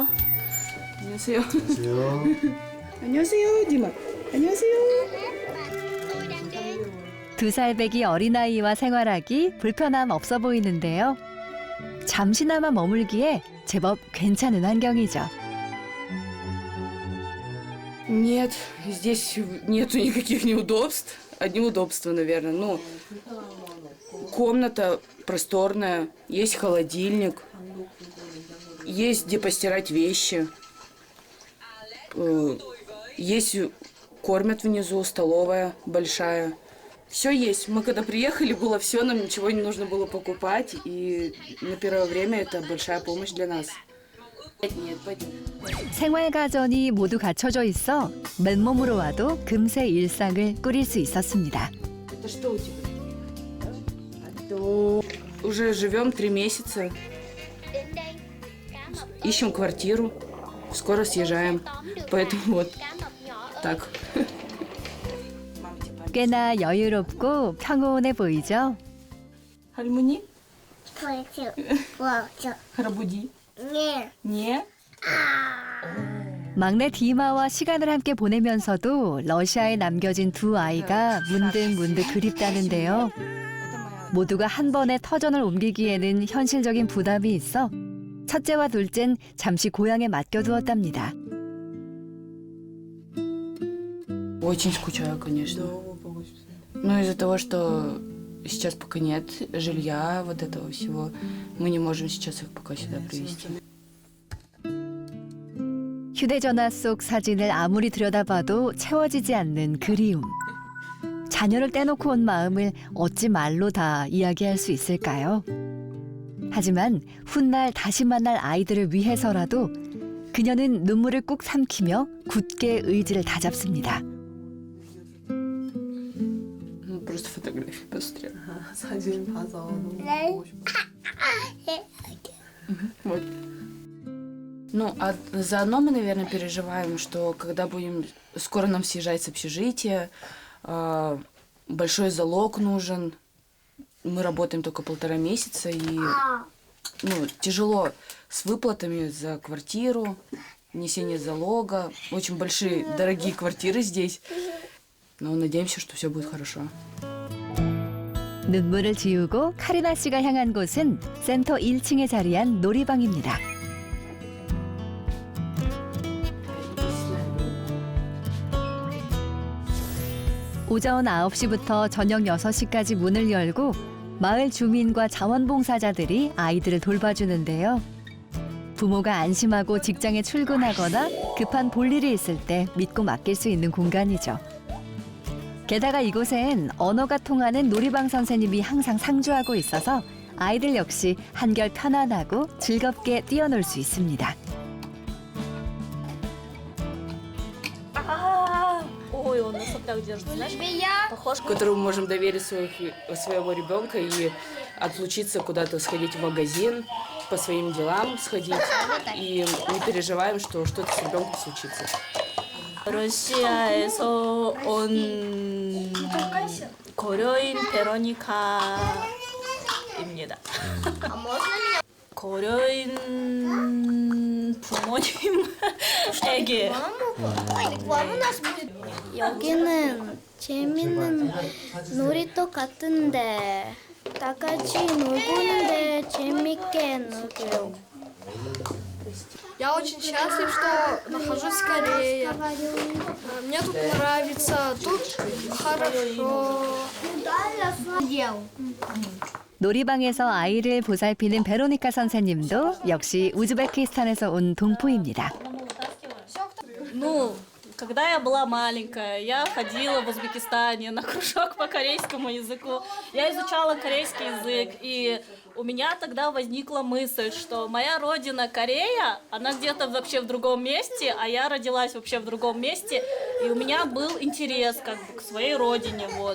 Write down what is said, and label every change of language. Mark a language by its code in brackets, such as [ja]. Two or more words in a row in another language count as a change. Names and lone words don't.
[ko] 안녕하세요. 안녕하세요. 안녕하세요, 디마. 안녕하세요. 2살 배기 어린아이와 생활하기 불편함 없어 보이는데요. 잠시나마 머물기에 제법 괜찮은 환경이죠. [ru] Нет, здесь нету никаких неудобств. Одни удобства, наверное. Ну, комната просторная, есть холодильник, есть где постирать вещи, есть кормят внизу, столовая большая. Все есть. Мы когда приехали, было все, нам ничего не нужно было покупать, и на первое время это большая помощь для нас. Нет, пойдем. [ko] 생활 가전이 모두 갖춰져 있어 맨몸으로 와도 금세 일상을 꾸릴 수 있었습니다. [ru] Это что у тебя? Уже живем 3 месяца. Ищем квартиру. Скоро съезжаем. Поэтому вот так. [ko] 꽤나 여유롭고 평온해 보이죠? 할머니? 뭐죠? 할아버지? 네. 네? 막내 디마와 시간을 함께 보내면서도 러시아에 남겨진 2 아이가 문득문득 그립다는데요. 모두가 한 번에 터전을 옮기기에는 현실적인 부담이 있어 첫째와 둘째는 잠시 고향에 맡겨두었답니다. [ru] Очень скучаю, конечно. Но из-за того, что сейчас пока нет жилья, вот этого всего, мы не можем сейчас их пока сюда привезти. [ko] 휴대전화 속 사진을 아무리 들여다봐도 채워지지 않는 그리움. 자녀를 떼놓고 온 마음을 어찌 말로 다 이야기할 수 있을까요? 하지만 훗날 다시 만날 아이들을 위해서라도 그녀는 눈물을 꾹 삼키며 굳게 의지를 다잡습니다. [ru] Просто фотографии посмотрел. [ko] 사진 봐서 너무 보고 싶어. [ru] Вот. Ну, а заодно мы, наверное, переживаем, что когда будем... Скоро нам съезжать с общежития, большой залог нужен. Мы работаем только 1,5 месяца, и тяжело с выплатами за квартиру, несение залога. Очень большие, дорогие квартиры здесь. Но надеемся, что все будет хорошо. [ko] 눈물을 지우고 카리나 씨가 향한 곳은 센터 1층에 자리한 놀이방입니다. 오전 9시부터 저녁 6시까지 문을 열고 마을 주민과 자원봉사자들이 아이들을 돌봐주는데요. 부모가 안심하고 직장에 출근하거나 급한 볼일이 있을 때 믿고 맡길 수 있는 공간이죠. 게다가 이곳엔 언어가 통하는 놀이방 선생님이 항상 상주하고 있어서 아이들 역시 한결 편안하고 즐겁게 뛰어놀 수 있습니다. [ru] Ой, он нас вот так держит, знаешь? Похож. Которому можем доверить своего ребенка и отлучиться куда-то, сходить в магазин, по своим делам сходить. И не переживаем, что что-то с ребенком случится. [ko] 러시아에서 온 고려인 베로니카입니다. 고려인 부모님에게 여기는 재밌는 놀이터 같은데 다 같이 놀고는데 재밌게 놀고요. [ru] Я очень счастлив, что нахожусь в Корее. Мне тут нравится, тут хорошо. [ko] 놀이방에서 아이를 보살피는 베로니카 선생님도 역시 우즈베키스탄에서 온 동포입니다. [ru] Ну, когда я была маленькая, я ходила в Узбекистане на кружок по корейскому языку. Я изучала корейский язык, и у меня тогда возникла мысль, что моя родина Корея, она где-то вообще в другом месте, а я родилась вообще в другом месте, и у меня был интерес как бы к своей родине, вот.